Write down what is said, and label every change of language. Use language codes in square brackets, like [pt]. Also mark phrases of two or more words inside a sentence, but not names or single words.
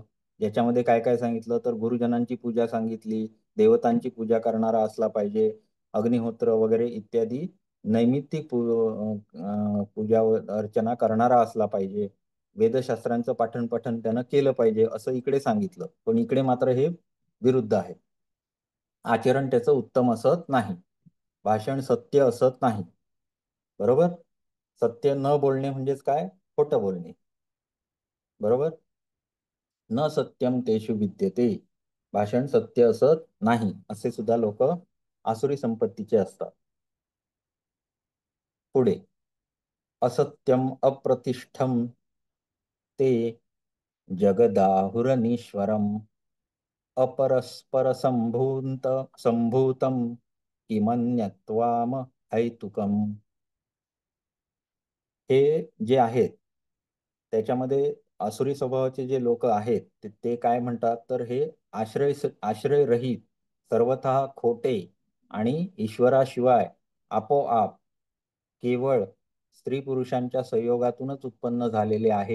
[mr] ज्याच्यामध्ये काय काय सांगितलं, तर गुरुजनांची पूजा सांगितली, देवतांची पूजा करणारा असला पाहिजे, अग्निहोत्र वगैरे इत्यादी नैमित्तिक पूजा अर्चना करणारा असला पाहिजे, वेदशास्त्रांचं पाठण पठण त्यानं केलं पाहिजे असं इकडे सांगितलं. पण इकडे मात्र हे विरुद्ध आहे. आचरण त्याचं उत्तम असत नाही, भाषण सत्य असत नाही. बरोबर. सत्य न बोलणे म्हणजेच काय, खोटं बोलणे. बरोबर. [sa] न सत्यम तेषु विद्यते, [mr] भाषण सत्य असत नाही असे सुद्धा लोक आसुरी संपत्तीचे असतात. [sa] पुढे असत्यम अप्रतिष्ठम ते जगदाहुरनीश्वरम अपरस्पर संभूतम किमन्यत्वाम हैतुकम. [mr] हे जे आहेत त्याच्यामध्ये आसुरी स्वभावाचे जे लोक आहेत ते काय म्हणतात, तर हे आश्रयरहित, सर्वतः खोटे आणि ईश्वराशिवाय आपोआप केवळ स्त्री पुरुषांच्या संयोगातूनच उत्पन्न झालेले आहे.